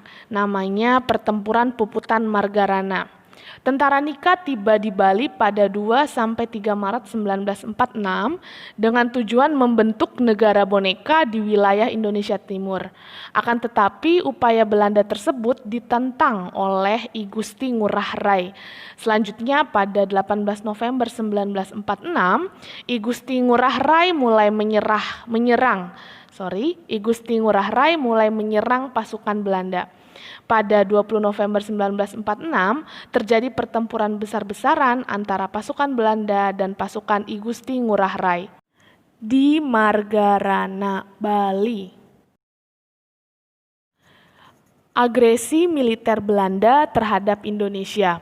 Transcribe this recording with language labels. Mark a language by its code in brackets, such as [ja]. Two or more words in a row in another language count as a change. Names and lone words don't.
[id] Namanya Pertempuran Puputan Margarana. Tentara NICA tiba di Bali pada 2-3 Maret 1946 dengan tujuan membentuk negara boneka di wilayah Indonesia Timur. Akan tetapi upaya Belanda tersebut ditentang oleh I Gusti Ngurah Rai. Selanjutnya pada 18 November 1946, I Gusti Ngurah Rai I Gusti Ngurah Rai mulai menyerang pasukan Belanda. Pada 20 November 1946, terjadi pertempuran besar-besaran antara pasukan Belanda dan pasukan I Gusti Ngurah Rai di Margarana, Bali. Agresi militer Belanda terhadap Indonesia.